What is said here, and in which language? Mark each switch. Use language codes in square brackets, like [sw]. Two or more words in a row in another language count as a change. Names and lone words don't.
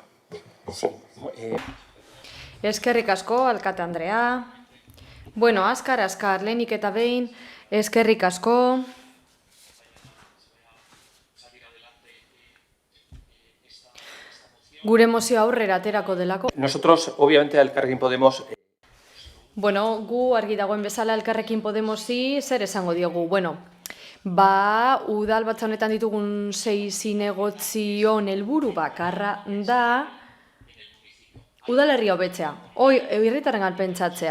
[eu] Eskerrik asko, alkate Andrea. Bueno, azkar, lehenik eta behin, eskerrik asko. Gure mozio aurrera aterako delako. [es] Nosotros, obviamente, a Elkarrekin Podemos... [eu] Bueno, gu argi dagoen bezala Elkarrekin Podemosi zer esango diogu. Bueno, udalbatza honetan ditugun 6 zinegotzion helburu bakarra da udalerria hobetzea, herritarrengan pentsatzea.